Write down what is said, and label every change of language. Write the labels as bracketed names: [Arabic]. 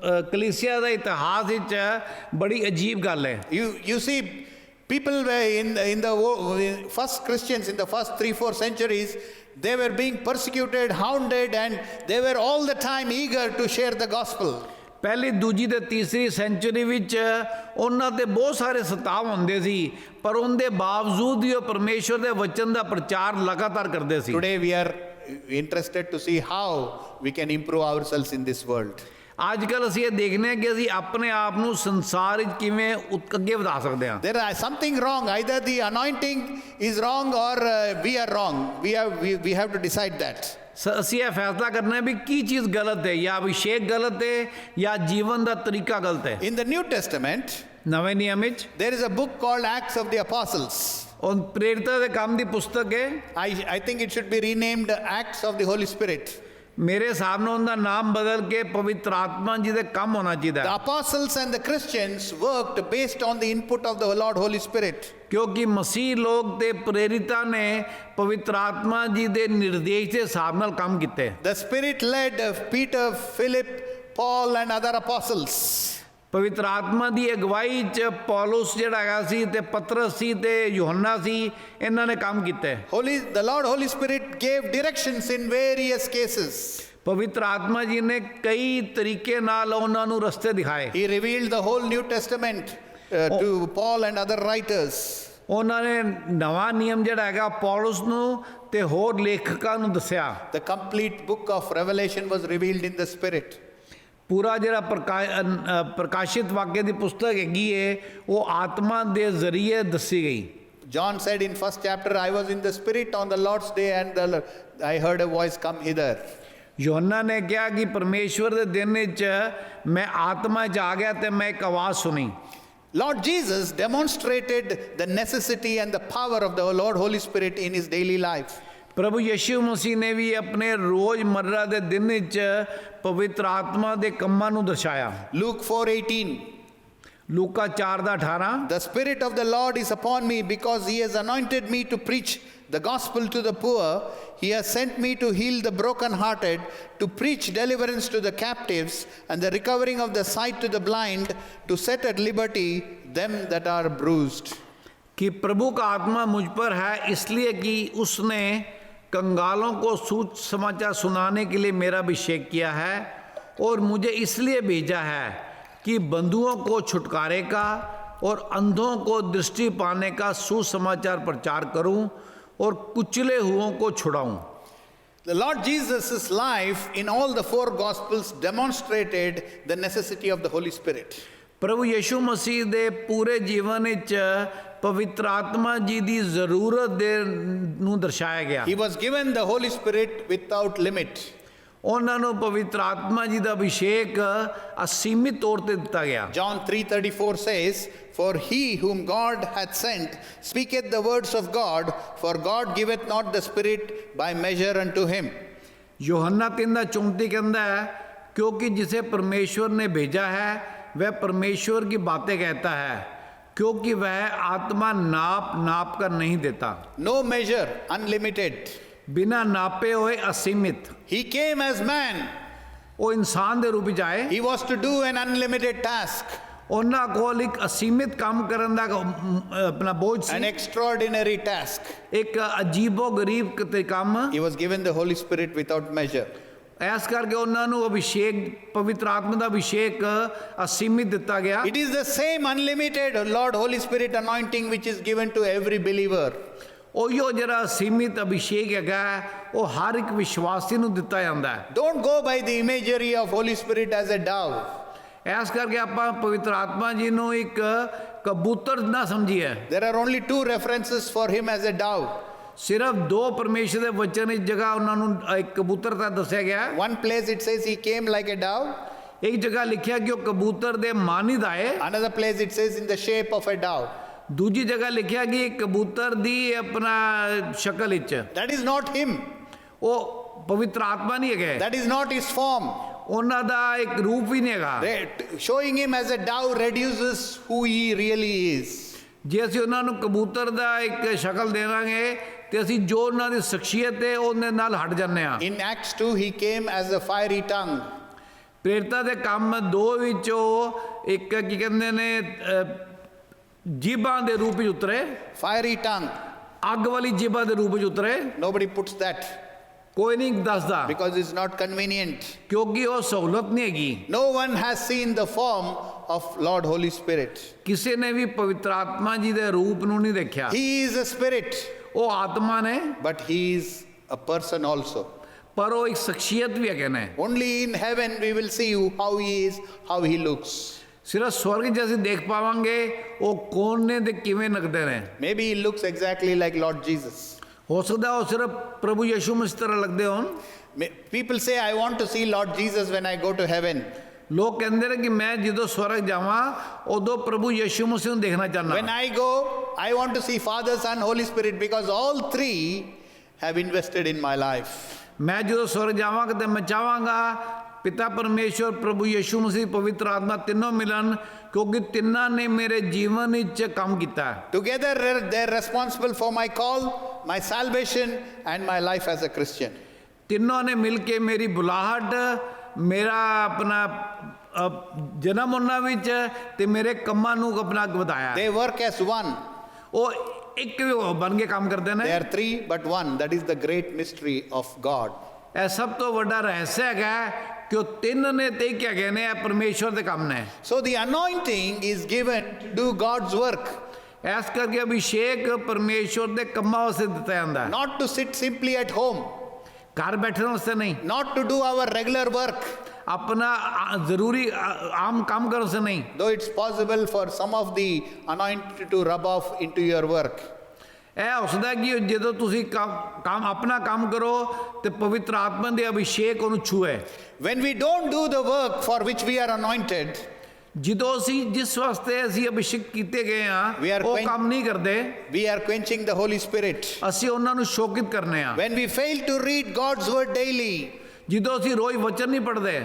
[Punjabi] कलीसिया ਦਾ ਇਤਿਹਾਸ ਵਿੱਚ ਬੜੀ ਅਜੀਬ ਗੱਲ ਹੈ। [English] You see, people were in the first Christians in the first 3-4 centuries, they were being persecuted, hounded, and they were all the time eager to share the gospel. [Punjabi] ਪਹਿਲੀ ਦੂਜੀ ਤੇ ਤੀਸਰੀ ਸੈਂਚੁਰੀ ਵਿੱਚ ਉਹਨਾਂ ਤੇ ਬਹੁਤ ਸਾਰੇ ਸਤਾਵ ਹੁੰਦੇ ਸੀ ਪਰ ਉਹਦੇ ਬਾਵਜੂਦ ਵੀ ਉਹ ਪਰਮੇਸ਼ਵਰ ਦੇ ਵਚਨ ਦਾ ਪ੍ਰਚਾਰ ਲਗਾਤਾਰ ਕਰਦੇ ਸੀ। [English] Today we are interested to see how we can improve ourselves in this world. [Punjabi] ਅੱਜ ਕੱਲ ਅਸੀਂ ਇਹ ਦੇਖਦੇ ਹਾਂ ਕਿ ਅਸੀਂ ਆਪਣੇ ਆਪ ਨੂੰ ਸੰਸਾਰ ਵਿੱਚ ਕਿਵੇਂ ਅੱਗੇ ਵਧਾ ਸਕਦੇ ਹਾਂ। [English] There is something wrong. Either the anointing is wrong or we are wrong. We have to decide that. [Punjabi] ਅਸੀਂ ਇਹ ਫੈਸਲਾ ਕਰਨਾ ਹੈ ਵੀ ਕੀ ਚੀਜ਼ ਗਲਤ ਹੈ ਜਾਂ ਅਭਿਸ਼ੇਕ ਗਲਤ ਹੈ ਜਾਂ ਜੀਵਨ ਦਾ ਤਰੀਕਾ ਗਲਤ ਹੈ। [English] In the New Testament, [Punjabi] ਨਵੇਂ ਨਿਯਮ ਵਿੱਚ [English] there is a book called Acts of the Apostles. [Punjabi] ਉਹ ਪ੍ਰੇਰਿਤਾਂ ਦੇ ਕੰਮ ਦੀ ਪੁਸਤਕ ਹੈ। [English] I think it should be renamed Acts of the Holy Spirit. [Punjabi] ਮੇਰੇ ਹਿਸਾਬ ਨਾਲ ਉਹਦਾ ਨਾਮ ਬਦਲ ਕੇ ਪਵਿੱਤਰ ਆਤਮਾ ਜੀ ਦੇ ਕੰਮ ਹੋਣਾ ਚਾਹੀਦਾ [English] The [Punjabi] ਹੈ। [English] apostles and the Christians worked based on the input of the Lord Holy Spirit. [Punjabi] ਕਿਉਂਕਿ ਮਸੀਹ ਲੋਕ ਤੇ ਪ੍ਰੇਰਿਤਾਂ ਨੇ ਪਵਿੱਤਰ ਆਤਮਾ ਜੀ ਦੇ ਨਿਰਦੇਸ਼ ਦੇ ਹਿਸਾਬ ਨਾਲ ਕੰਮ ਕੀਤੇ। [English] The Spirit led Peter, Philip, Paul, and other apostles. [Punjabi] ਪਵਿੱਤਰ ਆਤਮਾ ਦੀ ਅਗਵਾਈ 'ਚ ਪੌਲਸ ਜਿਹੜਾ ਹੈਗਾ ਸੀ ਤੇ ਪਤਰਸ ਸੀ ਤੇ ਯੋਹੰਨਾ ਸੀ ਇਹਨਾਂ ਨੇ ਕੰਮ ਕੀਤੇ। [English] The Lord Holy Spirit gave directions in various cases. [Punjabi] ਪਵਿੱਤਰ ਆਤਮਾ ਜੀ ਨੇ ਕਈ ਤਰੀਕੇ ਨਾਲ ਉਹਨਾਂ ਨੂੰ ਰਸਤੇ ਦਿਖਾਏ। [English] He revealed the whole New Testament to Paul and other writers. [Punjabi] ਉਹਨਾਂ ਨੇ ਨਵਾਂ ਨਿਯਮ ਜਿਹੜਾ ਹੈਗਾ ਪੌਲਸ ਨੂੰ ਤੇ ਹੋਰ ਲੇਖਕਾਂ ਨੂੰ ਦੱਸਿਆ। [English] The complete book of Revelation was revealed in the Spirit. [Punjabi] ਪੂਰਾ ਜਿਹੜਾ ਪ੍ਰਕਾਸ਼ਿਤ ਵਾਕਿਆ ਦੀ ਪੁਸਤਕ ਹੈਗੀ ਹੈ ਉਹ ਆਤਮਾ ਦੇ ਜ਼ਰੀਏ ਦੱਸੀ ਗਈ। [English] John said in first chapter, I was in the Spirit on the Lord's day and I heard a voice, come hither. [Punjabi] ਯੋਹੰਨਾ ਨੇ ਕਿਹਾ ਕਿ ਪਰਮੇਸ਼ਵਰ ਦੇ ਦਿਨ ਵਿੱਚ ਮੈਂ ਆਤਮਾ 'ਚ ਆ ਗਿਆ ਤੇ ਮੈਂ ਇੱਕ ਆਵਾਜ਼ ਸੁਣੀ। [English] Lord Jesus demonstrated the necessity and the power of the Lord Holy Spirit in his daily life. [Punjabi] ਪ੍ਰਭੂ ਯਿਸੂ ਮਸੀਹ ਨੇ ਵੀ ਆਪਣੇ ਰੋਜ਼ਮਰਰਾ ਦੇ ਦਿਨ ਵਿੱਚ ਪਵਿੱਤਰ ਆਤਮਾ ਦੇ ਕੰਮਾਂ ਨੂੰ ਦਰਸਾਇਆ। [English] Luke 4:18. [Punjabi] Luca 4:18 [English] The Spirit of the Lord is upon me because he has anointed me to preach the gospel to the poor. He has sent me to heal the brokenhearted, to preach deliverance to the captives and the recovering of the sight to the blind, to set at liberty them that are bruised. [Hindi] कि प्रभु का आत्मा मुझ पर है इसलिए कि उसने कंगालों को सुसमाचार सुनाने के लिए मेरा अभिषेक किया है और मुझे इसलिए भेजा है कि बंधुओं को छुटकारे का और अंधों को दृष्टि पाने का सुसमाचार प्रचार करूं और कुचले हुओं को छुड़ाऊं। [English] The Lord Jesus' life in all the four Gospels demonstrated the necessity of the Holy Spirit. [Punjabi] ਪ੍ਰਭੂ ਯਿਸੂ ਮਸੀਹ ਦੇ ਪੂਰੇ ਜੀਵਨ ਵਿੱਚ ਪਵਿੱਤਰ ਆਤਮਾ ਜੀ ਦੀ ਜ਼ਰੂਰਤ ਦੇ ਨੂੰ ਦਰਸਾਇਆ ਗਿਆ। [English] He was given the Holy Spirit without limit. [Punjabi] ਉਹਨਾਂ ਨੂੰ ਪਵਿੱਤਰ ਆਤਮਾ ਜੀ ਦਾ ਅਭਿਸ਼ੇਕ ਅਸੀਮਿਤ ਤੌਰ ਤੇ ਦਿੱਤਾ ਗਿਆ। [English] John 3:34 says, "For he whom God hath sent speaketh the words of God, for God giveth not the Spirit by measure unto him." [Hindi] यूहन्ना 3:34 [Punjabi] ਕਹਿੰਦਾ ਹੈ, [Hindi] क्योंकि जिसे परमेश्वर ने भेजा है वह परमेश्वर की बातें कहता है, क्योंकि वह आत्मा नाप नाप कर नहीं देता। [English] No measure, unlimited. [Hindi] बिना नापे हुए असीमित। [English] He came as man. [Punjabi] ਉਹ ਇਨਸਾਨ ਦੇ ਰੂਪ ਵਿੱਚ ਆਏ। [English] He was to do an unlimited task, [Punjabi] ਉਹਨਾਂ ਕੋਲ ਇੱਕ ਅਸੀਮਿਤ ਕੰਮ ਕਰਨ ਦਾ ਆਪਣਾ ਬੋਝ [English] an [Punjabi] ਸੀ, [English] extraordinary task. [Punjabi] ਇੱਕ ਅਜੀਬੋ ਗਰੀਬ ਕਿਤੇ ਕੰਮ। [English] He was given the Holy Spirit without measure. [Punjabi] ਇਸ ਕਰਕੇ ਉਹਨਾਂ ਨੂੰ ਅਭਿਸ਼ੇਕ ਪਵਿੱਤਰ ਆਤਮਾ ਦਾ ਅਭਿਸ਼ੇਕ ਅਸੀਮਿਤ ਦਿੱਤਾ ਗਿਆ। [English] It is the same unlimited Lord Holy Spirit anointing which is given to every believer. [Punjabi] ਉਹੀਓ ਜਿਹੜਾ ਸੀਮਿਤ ਅਭਿਸ਼ੇਕ ਹੈਗਾ ਉਹ ਹਰ ਇੱਕ ਵਿਸ਼ਵਾਸੀ ਨੂੰ ਦਿੱਤਾ ਜਾਂਦਾ ਹੈ। [English] Don't go by the imagery of Holy Spirit as a dove. [Punjabi] ਇਸ ਕਰਕੇ ਆਪਾਂ ਪਵਿੱਤਰ ਆਤਮਾ ਜੀ ਨੂੰ ਇੱਕ ਕਬੂਤਰ ਨਾ ਸਮਝੀਏ। [English] There are only two references for him as a dove. [Punjabi] ਸਿਰਫ ਦੋ ਪਰਮੇਸ਼ਰ ਦੇ ਵਚਨ ਦੀ ਜਗ੍ਹਾ ਉਹਨਾਂ ਨੂੰ ਇੱਕ ਕਬੂਤਰ ਦਾ ਦੱਸਿਆ ਗਿਆ। [English] One place it says he came like a dove. [Punjabi] ਇੱਕ ਜਗ੍ਹਾ ਲਿਖਿਆ ਕਿ ਉਹ ਕਬੂਤਰ ਦੇ ਮਾਨਿਦ ਆਏ। [English] Another place it says in the shape of a dove. [Punjabi] ਦੂਜੀ ਜਗ੍ਹਾ ਲਿਖਿਆ ਕਿ ਕਬੂਤਰ ਦੀ ਆਪਣਾ ਸ਼ਕਲ ਵਿੱਚ। [English] That is not him. [Punjabi] ਉਹ ਪਵਿੱਤਰ ਆਤਮਾ ਨਹੀਂ ਹੈਗੇ, [English] That is not his form. [Punjabi] ਉਹਨਾਂ ਦਾ ਇੱਕ ਰੂਪ ਹੀ ਨਹੀਂ ਹੈਗਾ। [English] Showing him as a dove reduces who he really is. [Punjabi] ਜੇ ਅਸੀਂ ਉਹਨਾਂ ਨੂੰ ਕਬੂਤਰ ਦਾ ਇੱਕ ਸ਼ਕਲ ਦੇਵਾਂਗੇ ਤੇ ਅਸੀਂ ਜੋ ਉਹਨਾਂ ਦੀ ਸ਼ਖਸੀਅਤ ਹੈ ਉਹਦੇ ਨਾਲ ਹਟ ਜਾਂਦੇ ਹਾਂ। [English] In Acts 2 he came as a fiery tongue. [Punjabi] ਪ੍ਰੇਰਿਤਾਂ ਦੇ ਕੰਮ 2 ਵਿੱਚ ਉਹ ਇੱਕ ਕੀ ਕਹਿੰਦੇ ਨੇ ਜੀਭਾਂ ਦੇ ਰੂਪ ਵਿੱਚ ਉਤਰੇ, [English] Fiery tongue. [Punjabi] ਅੱਗ ਵਾਲੀ ਜੀਭਾਂ ਦੇ ਰੂਪ ਵਿੱਚ ਉਤਰੇ। [English] Nobody puts that [Punjabi] ਕੋਈ ਨਹੀਂ ਦੱਸਦਾ [English] because it's not convenient. [Punjabi] ਕਿਉਂਕਿ ਉਹ ਸਹੂਲਤ ਨਹੀਂ ਹੈਗੀ। [English] No one has seen the form of Lord Holy Spirit. [Punjabi] ਕਿਸੇ ਨੇ ਵੀ ਪਵਿੱਤਰ ਆਤਮਾ ਜੀ ਦੇ ਰੂਪ ਨੂੰ ਨਹੀਂ ਦੇਖਿਆ। [English] He is a spirit, [Punjabi] ਉਹ ਆਤਮਾ ਨੇ [English] but he is a person also. [Punjabi] ਪਰ ਉਹ ਇੱਕ ਸ਼ਖਸੀਅਤ ਵੀ ਹੈਗੇ ਨੇ। [English] Only in heaven we will see how he is, how he looks. [Punjabi] ਸਿਰਫ ਸਵਰਗ 'ਚ ਅਸੀਂ ਦੇਖ ਪਾਵਾਂਗੇ ਉਹ ਕੌਣ ਨੇ ਤੇ ਕਿਵੇਂ ਨਗਦੇ ਨੇ। [English] Maybe he looks exactly like Lord Jesus. [Punjabi] ਹੋ ਸਕਦਾ ਉਹ ਸਿਰਫ ਪ੍ਰਭੂ ਯਿਸੂ ਮਸੀਹ ਤਰ੍ਹਾਂ ਲੱਗਦੇ ਹੋਣ। [English] People say, I want to see Lord Jesus when I go to heaven. [Punjabi] ਲੋਕ ਕਹਿੰਦੇ ਨੇ ਕਿ ਮੈਂ ਜਦੋਂ ਸਵਰਗ ਜਾਵਾਂ ਉਦੋਂ ਪ੍ਰਭੂ ਯਿਸੂ ਮਸੀਹ ਨੂੰ ਦੇਖਣਾ ਚਾਹੁੰਦਾ। [English] When I go, I want to see Father, Son, Holy Spirit because all three have invested in my life. [Punjabi] ਮੈਂ ਜਦੋਂ ਸਵਰਗ ਜਾਵਾਂਗਾ ਤੇ ਮੈਂ ਚਾਹਾਂਗਾ ਪਿਤਾ ਪਰਮੇਸ਼ਵਰ ਪ੍ਰਭੂ ਯਿਸੂ ਮਸੀਹ ਪਵਿੱਤਰ ਆਤਮਾ ਤਿੰਨੋਂ ਮਿਲਣ, ਕਿਉਂਕਿ ਤਿੰਨਾਂ ਨੇ ਮੇਰੇ ਜੀਵਨ ਵਿੱਚ ਕੰਮ ਕੀਤਾ। [English] Together they're responsible for my call, my salvation and my life as a Christian. [Punjabi] ਤਿੰਨੋਂ ਨੇ ਮਿਲ ਕੇ ਮੇਰੀ ਬੁਲਾਹਟ, ਮੇਰਾ ਆਪਣਾ ਜਨਮ ਉਹਨਾਂ ਵਿੱਚ ਤੇ ਮੇਰੇ ਕੰਮਾਂ ਨੂੰ ਆਪਣਾ ਵਧਾਇਆ। [English] They work as one. [Punjabi] ਉਹ ਇੱਕ ਬਣ ਕੇ ਕੰਮ ਕਰਦੇ ਨੇ। [English] They are three but one. That is the great mystery of God. [Punjabi] ਇਹ ਸਭ ਤੋਂ ਵੱਡਾ ਰਹੱਸ ਹੈਗਾ ਕਿ ਉਹ ਤਿੰਨ ਨੇ ਤੇ ਇੱਕ ਹੈਗੇ ਨੇ, ਇਹ ਪਰਮੇਸ਼ਵਰ ਦੇ ਕੰਮ ਨੇ। [English] So the anointing is given to do God's work. [Punjabi] ਇਸ ਕਰਕੇ ਅਭਿਸ਼ੇਕ ਪਰਮੇਸ਼ਵਰ ਦੇ ਕੰਮਾਂ ਵਾਸਤੇ ਦਿੱਤਾ ਜਾਂਦਾ ਹੈ, [English] Not to sit simply at home. [Punjabi] ਘਰ ਬੈਠਣ ਵਾਸਤੇ ਨਹੀਂ, [English] Not to do our regular work. [Punjabi] ਆਪਣਾ ਜ਼ਰੂਰੀ ਆਮ ਕੰਮ ਕਰਨ ਵਾਸਤੇ ਨਹੀਂ। [English] Though it's possible for some of the anointing to rub off into your work. [Punjabi] ਇਹ ਹੋ ਸਕਦਾ ਕਿ ਜਦੋਂ ਤੁਸੀਂ ਕੰਮ ਆਪਣਾ ਕੰਮ ਕਰੋ ਤੇ ਪਵਿੱਤਰ ਆਤਮਾ ਦੇ ਅਭਿਸ਼ੇਕ ਉਹਨੂੰ ਛੂਏ। [English] When we don't do the work for which we are anointed, [Punjabi] ਜਦੋਂ ਅਸੀਂ ਜਿਸ ਵਾਸਤੇ ਅਸੀਂ ਅਭਿਸ਼ੇਕ ਕੀਤੇ ਗਏ [English] We [Punjabi] ਆ [English] are [Punjabi] ਉਹ [English] quench- [Punjabi] ਕੰਮ ਨਹੀਂ ਕਰਦੇ, [English] we are quenching the Holy Spirit. [Punjabi] ਅਸੀਂ ਉਹਨਾਂ ਨੂੰ ਸ਼ੋਕਿਤ ਕਰਨੇ ਆ। [English] When we fail to read God's word daily, [Punjabi] ਜਦੋਂ ਅਸੀਂ ਰੋਜ਼ ਵਚਨ ਨਹੀਂ ਪੜ੍ਹਦੇ,